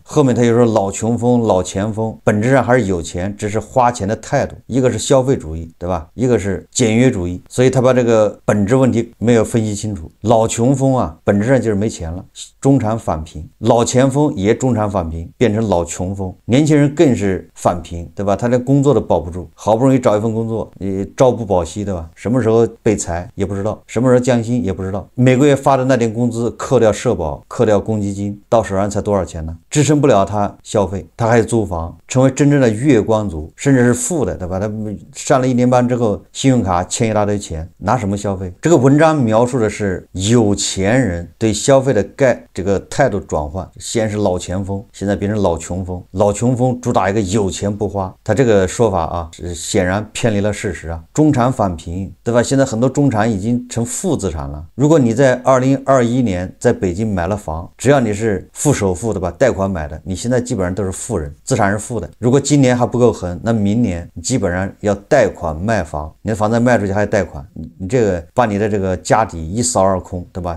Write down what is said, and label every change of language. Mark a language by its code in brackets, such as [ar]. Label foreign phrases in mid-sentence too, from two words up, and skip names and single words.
[zh] 後面他又說老窮風、老前鋒，本質上還是有錢，只是花錢的態度，一個是消費主義對吧，一個是簡約主義，所以他把這個本質問題沒有分析清楚。老窮風啊，本質上就是沒錢了，中產返貧；老前鋒也中產返貧，變成老窮風。年輕人更是返貧，對吧？他連工作都保不住，好不容易找一份工作，你朝不保夕，对吧？什麼時候被裁也不知道，什麼時候降薪也不知道。每個月發的那點工資，扣掉社保，扣掉公積金，到手上才多少錢呢？支撐不了他消費，他還租房，成為真正的月光族，甚至是富的，对吧？他上了1年班之後，信用卡欠一大堆錢，拿什麼消費？這個文章描述的是有錢人對消費的這個態度轉換，先是老前鋒，現在變成老窮風。老窮風主打一個有錢不花，他這個說法啊，是顯然偏離了事實啊。中產返貧，對吧？現在很多中產已經成負資產了。如果你在2021年在北京買了房，只要你是付首付的吧，貸款買的，你現在基本上都是富人，資產是負的。如果今年還不夠狠，那明年基本上要貸款賣房，你的房子賣出去還貸款，你這個把你的这個家底一掃而空，對吧？